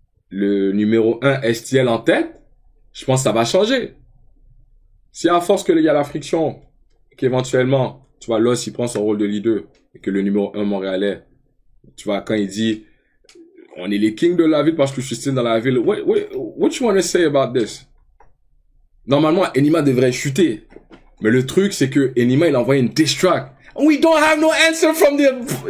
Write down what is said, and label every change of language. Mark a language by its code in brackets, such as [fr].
[fr] Le numéro 1 STL en tête, je pense que ça va changer. Si à force qu'il y a la friction, qu'éventuellement, tu vois, Loss, il prend son rôle de leader, et que le numéro 1 montréalais, tu vois, quand il dit, on est les kings de la ville parce que je suis style dans la ville. [en] What you want to say about this? [fr] Normalement, Enima devrait chuter. Mais le truc, c'est que Enima, il a envoyé une diss track. [en] We don't have no answer from the...